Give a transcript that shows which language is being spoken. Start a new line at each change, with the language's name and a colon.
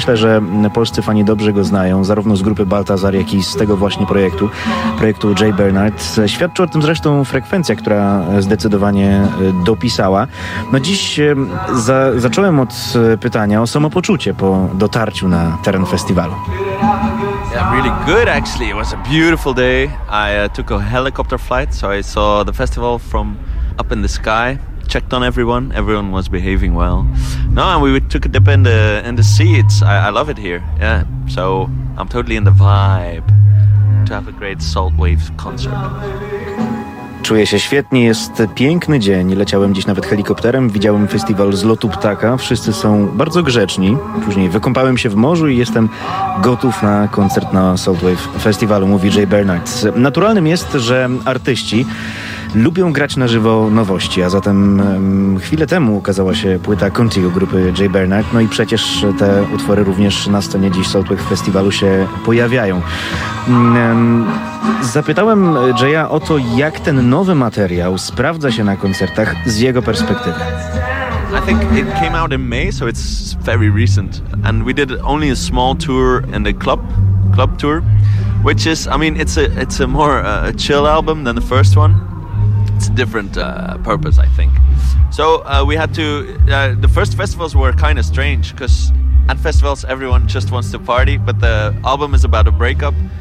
Polish: Myślę, że polscy fani dobrze go znają, zarówno z grupy Baltazar, jak i z tego właśnie projektu Jay Bernard. Świadczy o tym zresztą frekwencja, która zdecydowanie dopisała. No dziś zacząłem od pytania o samopoczucie po dotarciu na teren festiwalu.
English: Yeah, really good actually. It was a beautiful day. I took a helicopter flight, so I saw the festival from up in the sky. Checked on everyone. Everyone was behaving well. No, and we took a dip in the seats. I love it here. Yeah, so I'm totally in the vibe to have a great Salt Wave concert.
Polish: Czuję się świetnie, jest piękny dzień. Leciałem dziś nawet helikopterem, widziałem festiwal z lotu ptaka. Wszyscy są bardzo grzeczni. Później wykąpałem się w morzu i jestem gotów na koncert na Salt Wave Festivalu, mówi Jay Bernard. Naturalnym jest, że artyści lubią grać na żywo nowości, a zatem chwilę temu ukazała się płyta Contigo grupy Jay Bernard. No i przecież te utwory również na scenie dziś Salt Wave Festivalu się pojawiają. Zapytałem Jaya o to, jak ten nowy materiał sprawdza się na koncertach z jego perspektywy.
English: I think it came out in May, so it's very recent. And we did only a small tour in the club tour, which is, I mean, it's a more a chill album than the first one. It's a different purpose, I think. So we had to, the first festivals were kind of strange, because at festivals everyone just wants to party, but the album is about a breakup.